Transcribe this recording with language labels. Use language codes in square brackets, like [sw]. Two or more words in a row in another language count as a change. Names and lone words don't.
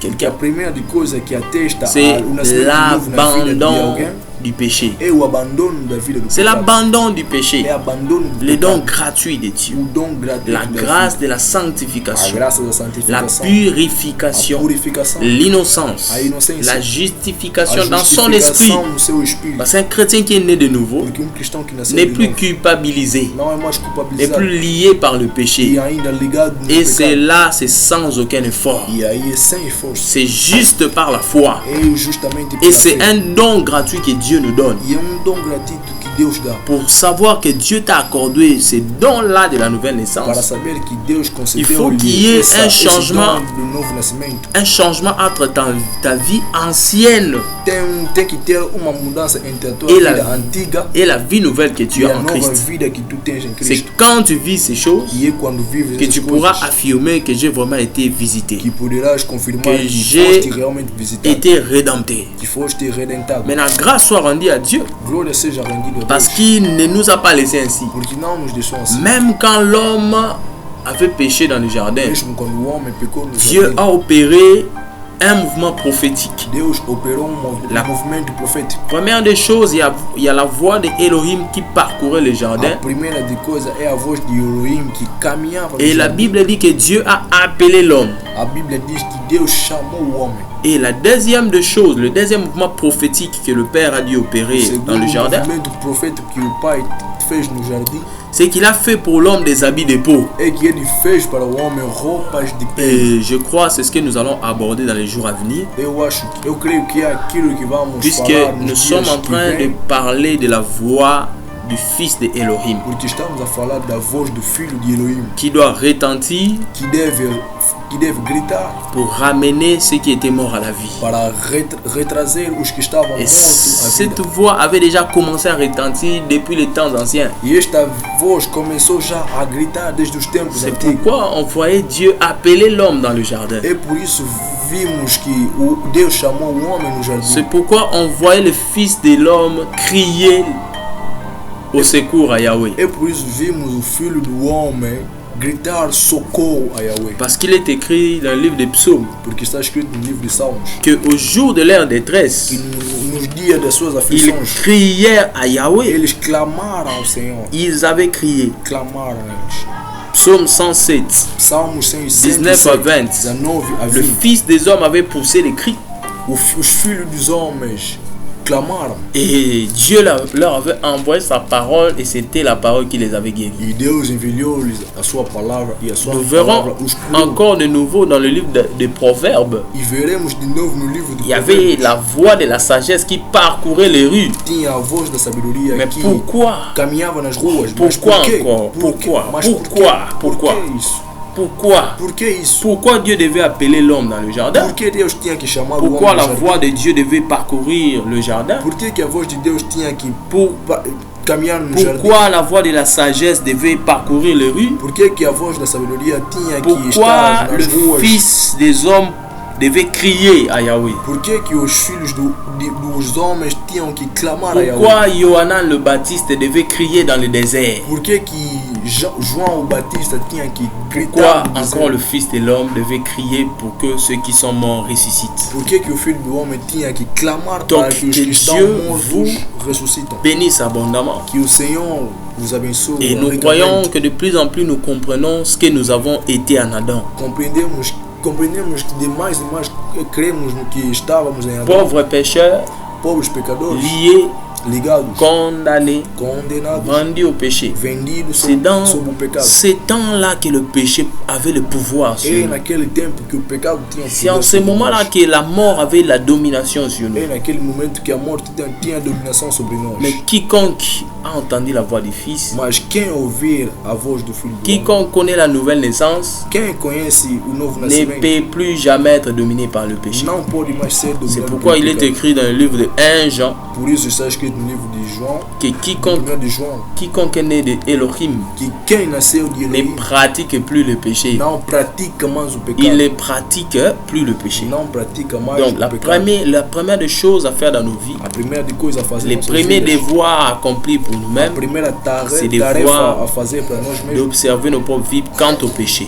[pt] Que a [fr] quelqu'un, [pt] primeira de coisa que atesta [fr] c'est [pt] o nascimento novo na vida de [fr] l'abandon [pt] alguém [fr] du péché. [pt] é o abandono da vida do [fr] C'est [pt] pecado. [fr] l'abandon du [pt] É [fr] péché. [pt] abandono do [fr] Le don [pt] pecado. [fr] gratuit de Dieu. [pt] O dom gratuito [fr] La [pt] da [fr] grâce [pt] vida. [fr] de la [pt] A [fr] sanctification. [pt] graça da [fr] La [pt] santificação. A [fr] purification. [pt] purificação. [fr] L'innocence. [pt] A inocência. [fr] La [pt] A [fr] justification dans son esprit. [pt] justificação no seu espírito. [fr] Parce qu'un chrétien qui est né de nouveau [pt] Porque cristão que nasceu [fr] n'est [pt] de [fr] plus [pt] novo [fr] culpabilisé, [pt] não é mais [fr] n'est [pt] culpabilizado. [fr] plus lié par le [pt] E [fr] péché. [pt] ainda ligado no [fr] Et c'est [pt] pecado. [fr] là, c'est sans aucun effort. [pt] E aí é sem esforço. [fr] C'est juste par la foi. [pt] É justamente [fr] Et [pt] pela [fr] c'est [pt] fé. [fr] un don gratuit que Dieu nous donne. [pt] E é dom gratuito que Deus dá. [fr] Pour savoir que Dieu t'a accordé ces dons-là de la nouvelle [pt] Para [fr] naissance, [pt] saber que Deus [fr] Il faut qu'il y [pt] concedeu-lhe [fr] ait [pt] esse [fr] un changement. [pt] dom do novo nascimento. [fr] un changement entre ta vie ancienne [pt] Tem que ter uma mudança entre a tua [fr] E la- [pt] vida antiga [fr] et la vie nouvelle que tu [pt] e [fr] as [pt] a [fr] en [pt] nova [fr] Christ. [pt] vida que tu tens em [fr] C'est [pt] Cristo. [fr] quand tu vis ces choses [pt] E é quando vives [fr] que [pt] essas [fr] tu pourras [pt] coisas [fr] affirmer que j'ai vraiment été visité, [pt] que poderás confirmar que [fr] que j'ai [pt] foste realmente visitado, [fr] été rédempté. [pt] que foste redentado. [fr] Maintenant, grâce soit rendue à Dieu [pt] Glória seja rendida a [fr] parce [pt] Deus, [fr] qu'il ne nous a pas laissé ainsi. [pt] porque não nos deixou assim. [fr] Même quand l'homme avait péché dans le jardin, [pt] Mesmo quando o homem pecou no [fr] Dieu [pt] jardim, [fr] a opéré un mouvement prophétique. [pt] Deus operou [fr] La- [pt] movimento profético. [fr] Première des choses, il y a la voix de Elohim qui parcourait le [pt] A [fr] jardin. [pt] primeira de coisa é a voz de Elohim que caminhava no [fr] Et la [pt] jardim. [fr] Bible dit que Dieu a appelé l'homme. [pt] A Bíblia diz que Deus chamou o homem. [fr] Et la deuxième des choses, le deuxième mouvement prophétique que le Père a dû opérer dans le jardin, [pt] movimento profético que o pai fez no jardim [fr] c'est qu'il a fait pour l'homme des habits de peau. [pt] é que ele fez para o homem roupas de pele. [fr] Et je crois que c'est ce que nous allons aborder dans les jours à venir, [pt] Eu creio que é aquilo que vamos [fr] puisque [pt] falar [fr] nous [pt] nos [fr] sommes [pt] dias [fr] en [pt] que [fr] train de [pt] vem, [fr] parler de la voix du Fils de Elohim, [pt] porque estamos a falar da voz do filho de Elohim [fr] qui doit retentir [pt] que deve que deve gritar [fr] pour ramener ceux qui étaient morts à la vie. [pt] para retrazer os que estavam [fr] Et [pt] mortos à [fr] cette [pt] vida. [fr] voix avait déjà commencé à retentir depuis les temps anciens. [pt] E esta voz começou já a gritar desde os tempos [fr] C'est [pt] antigos. [fr] pourquoi on voyait Dieu appeler l'homme dans le jardin. [pt] É por isso vimos que Deus chamou o homem no jardim. [fr] C'est pourquoi on voyait le Fils de l'homme crier au secours à Yahweh. [pt] É por isso vimos o filho do homem gritar socorro a Yahweh. [fr] Parce qu'il est écrit dans le livre des psaumes [pt] Porque está escrito no livro de Salmos [fr] qu'au jour de leur détresse, [pt] que nos dias das suas [fr] ils [pt] aflições [fr] crièrent à Yahweh. [pt] eles clamaram ao Senhor. [fr] Ils avaient crié. [pt] Clamaram a eles. [fr] Psaume 107, [pt] Salmos [fr] 19 à 20. [pt] 19 a [fr] Le [pt] 20. [fr] Fils des hommes avait poussé les cris. [pt] Os filhos dos homens clamaram. [fr] Et Dieu leur avait envoyé sa parole et c'était la parole qui les avait guéris. [pt] E Deus enviou-lhes a sua palavra e a sua [fr] Nous verrons [pt] palavra os curou. [fr] encore de nouveau dans le livre des Proverbes. [pt] E veremos de novo no livro de [fr] Il y avait [pt] Provérbios. [fr] la voix de la sagesse qui parcourait les rues. [pt] Tinha a voz da sabedoria [fr] Mais [pt] que [fr] pourquoi? [pt] caminhava nas ruas. [fr] Pourquoi [pt] Mas por quê? [fr] encore? [pt] Por quê? [fr] Pourquoi? [pt] Mas [fr] Pourquoi? [pt] Por [fr] Pourquoi? [pt] que isso? [fr] Pourquoi? [pt] Por que isso? [fr] Pourquoi Dieu devait appeler l'homme dans le jardin? [pt] Por que Deus tinha que chamar o [fr] Pourquoi [pt] homem [fr] la [pt] no jardim? [fr] voix de Dieu devait parcourir le jardin? [pt] Por que a voz de Deus tinha que caminhar no jardim? [fr] Pourquoi la voix de la sagesse devait parcourir les rues? [pt] Por que a voz da sabedoria tinha que [fr] Pourquoi [pt] estar [fr] le [pt] nas ruas? [fr] Fils des hommes devait crier à Yahweh? [pt] Por que os filhos dos homens tinham que clamar a Yahweh? [fr] Pourquoi Yohanan le Baptiste devait crier dans le désert? [pt] Por que João o Batista tinha que [fr] Pourquoi [pt] gritar no [fr] encore [pt] deserto? [fr] le Fils de l'homme devait crier pour que ceux qui sont morts ressuscitent? [pt] Por que o filho do homem tinha que clamar [fr] Donc, [pt] para que os que que estão [fr] Dieu [pt] mortos ressuscitam? [fr] Bénisse abondamment. [pt] Que o Senhor os abençoe. [fr] Et nous [pt] ricamente. [fr] croyons que de plus en plus nous comprenons ce que nous avons été en Adam. [pt] Compreendemos que de mais e mais cremos no que estávamos em Adão. [fr] Pauvres pécheurs, [pt] Pobres pecadores, [fr] liés, [pt] ligados, [fr] condamnés, [pt] condenados, [fr] vendus au péché. [pt] vendidos [fr] C'est dans [pt] sob o pecado. [fr] ces temps-là que le péché avait le pouvoir sur [pt] É [fr] nous. [pt] naquele tempo que o pecado tinha [fr] C'est en [pt] poder [fr] ce [pt] sobre [fr] moment-là [pt] nós. [fr] que la mort avait la domination sur nous. [pt] É naquele momento que a morte tinha dominação sobre nós. [fr] Mais quiconque a entendu la voix du Fils, [pt] Mas quem ouvir a voz do Filho do Homem, [fr] quiconque connaît la nouvelle naissance, [pt] quem conhece o novo [fr] ne [pt] nascimento, [fr] peut plus jamais être dominé par le péché. [pt] não pode mais ser [fr] C'est [pt] dominado [fr] pourquoi [pt] pelo [fr] il est [pt] pecado. [fr] écrit dans le livre de 1 Jean [pt] Por isso está escrito no livro de João, [fr] que quiconque [pt] 1 de João, [fr] est né de Elohim [pt] que quem nasceu de [fr] ne [pt] Elohim [fr] pratique plus le péché. [pt] não pratica mais o pecado. [fr] Il ne pratique plus le péché. [pt] Não pratica mais [fr] Donc [pt] o [fr] la [pt] pecado. [fr] première des choses à faire dans nos vies, [pt] A primeira de coisa a fazer [fr] les [pt] nossas [fr] premiers [pt] vidas, [fr] devoirs à accomplir pour [pt] a [fr] nous-mêmes, [pt] primeira [fr] c'est de [pt] tarefa [fr] voir- [pt] a fazer para nós mesmos [fr] d'observer nos propres vies quant au péché.